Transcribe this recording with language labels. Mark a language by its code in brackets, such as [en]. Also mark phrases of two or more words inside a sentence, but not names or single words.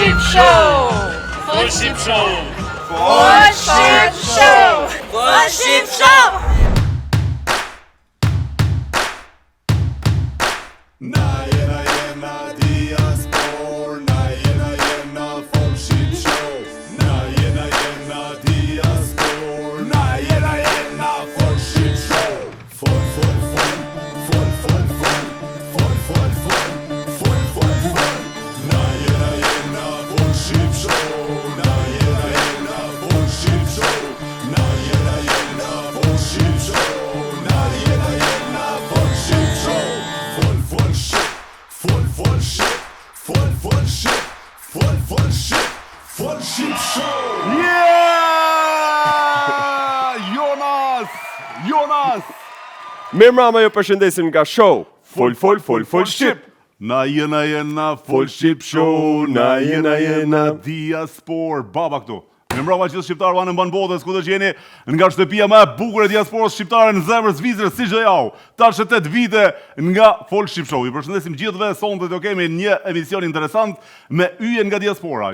[sq] Show! Full Ship Show! Full Ship Show! Full Ship Show! Na jena diaspor, na jena Full Ship Show. Na jena diaspor, na jena Full Ship Show. Full Na jena Full Ship Show. Na jena Full Ship Show. Na jena Full Ship Show. Na jena Full Ship Show. [en] Full shit. [sq] Full Ship Show. Yeah! Jonas! Mirëmbrëma, ju përshëndesim nga show Full Ship. Na jena Full Ship Show. Na jena diaspor. Baba këtu. Mirëmbrëma gjithë shqiptarëve në mban botës, ku do të jeni, nga shtëpia më e bukur e diasporës shqiptare në zemrën e Zvicrës, siç do jau. Tash 8 vite nga Full Ship Show. Ju përshëndesim gjithëve. Sonte do kemi një emision interesant me yje nga diaspora.